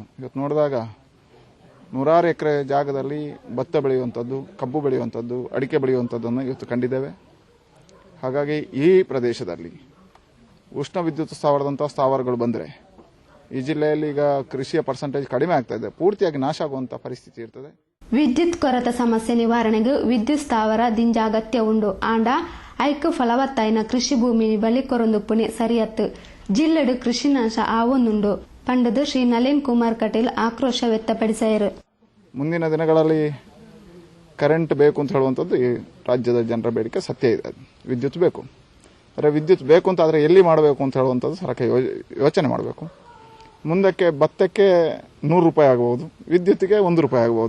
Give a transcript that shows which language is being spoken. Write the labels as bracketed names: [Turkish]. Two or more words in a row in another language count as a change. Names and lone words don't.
[Kannada] ಇವತ್ತು ನೋಡಿದಾಗ 100 ಎಕರೆ ಜಾಗದಲ್ಲಿ ಭತ್ತ ಬೆಳೆಯುವಂಥದ್ದು, ಕಬ್ಬು ಬೆಳೆಯುವಂಥದ್ದು, ಅಡಿಕೆ ಬೆಳೆಯುವಂಥದ್ದನ್ನು ಇವತ್ತು ಕಂಡಿದ್ದೇವೆ. ಹಾಗಾಗಿ ಈ ಪ್ರದೇಶದಲ್ಲಿ ಉಷ್ಣ ವಿದ್ಯುತ್ ಸ್ಥಾವರದಂಥ ಸ್ಥಾವರಗಳು ಬಂದರೆ ಈ ಜಿಲ್ಲೆಯಲ್ಲಿ ಈಗ ಕೃಷಿಯ ಪರ್ಸೆಂಟೇಜ್ ಕಡಿಮೆ ಆಗ್ತಾ ಇದೆ, ಪೂರ್ತಿಯಾಗಿ ನಾಶ ಆಗುವಂಥ ಪರಿಸ್ಥಿತಿ ಇರ್ತದೆ. [Tulu] ವಿದ್ಯುತ್ ಕೊರತೆ ಸಮಸ್ಯೆ ನಿವಾರಣೆಗೆ ವಿದ್ಯುತ್ ಸ್ಥಾವರ ದಿಂಜ ಅಗತ್ಯ ಉಂಡು. ಆಂಡ ಐಕ್ಯ ಫಲವತ್ತಾಯಿನ ಕೃಷಿ ಭೂಮಿ ಬಲಿ ಕೊರೊಂದುಪ್ಪುನಿ ಸರಿಯತ್ತು. ಜಿಲ್ಲೆಡು ಕೃಷಿ ನಾಶ ಆವೊಂದುಂಡು ಪಂಡದು ಶ್ರೀ ನಳಿನ್ ಕುಮಾರ್ ಕಟೀಲ್ ಆಕ್ರೋಶ ವ್ಯಕ್ತಪಡಿಸಿದರು. [Kannada] ಮುಂದಿನ ದಿನಗಳಲ್ಲಿ ಕರೆಂಟ್ ಬೇಕು ಅಂತ ಹೇಳುವಂಥದ್ದು ಈ ರಾಜ್ಯದ ಜನರ ಬೇಡಿಕೆ ಸತ್ಯ ಇದೆ. ವಿದ್ಯುತ್ ಬೇಕು, ಆದರೆ ವಿದ್ಯುತ್ ಬೇಕು ಅಂತ ಆದರೆ ಎಲ್ಲಿ ಮಾಡಬೇಕು ಅಂತ ಹೇಳುವಂಥದ್ದು ಸರ್ಕಾರ ಯೋಚನೆ ಮಾಡಬೇಕು. ಮುಂದಕ್ಕೆ ಭತ್ತಕ್ಕೆ 100 ರೂಪಾಯಿ ಆಗಬಹುದು, ವಿದ್ಯುತ್ಗೆ 1 ರೂಪಾಯಿ ಆಗಬಹುದು.